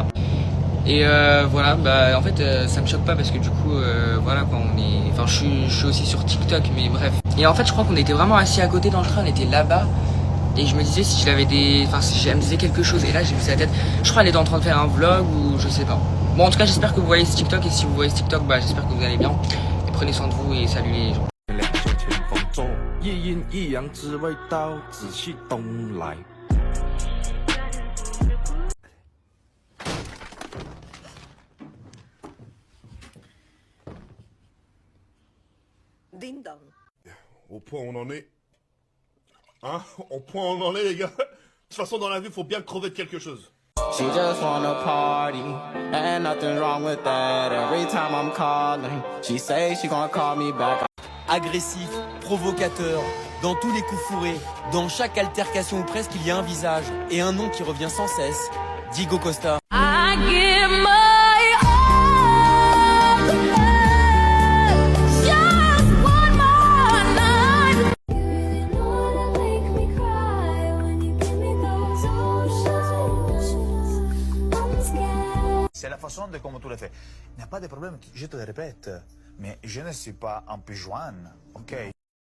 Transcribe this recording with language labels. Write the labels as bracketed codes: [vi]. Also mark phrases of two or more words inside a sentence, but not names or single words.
[fr] Et voilà, bah en fait ça me choque pas parce que du coup voilà quoi, on est, enfin je suis aussi sur TikTok, mais bref. Et en fait je crois qu'on était vraiment assis à côté dans le train, on était là-bas. Et je me disais si je l'avais si elle me disait quelque chose, et là j'ai vu sa tête, je crois qu'elle était en train de faire un vlog ou je sais pas. Bon, en tout cas j'espère que vous voyez ce TikTok, et si vous voyez ce TikTok, bah j'espère que vous allez bien. Et prenez soin de vous et salut les gens. [zh] 一阴一阳之谓道，仔细东来。 [fr] Au point où on en est. Hein? Au point où on en est, les gars. De toute façon, dans la vie, faut bien crever de quelque chose. [en] She just wanna party, and nothing wrong with that. Every time I'm calling, she say she gonna call me back. [fr] Agressif, provocateur, dans tous les coups fourrés, dans chaque altercation ou presque il y a un visage et un nom qui revient sans cesse, Diego Costa. [en] I give my all to love, just one more night. You know to make me cry when you give me those oceans. I'm scared. [fr] C'est la façon de comment tu le fais. Il n'y a pas de problème, je te le répète, mais je ne suis pas un pigeon, ok?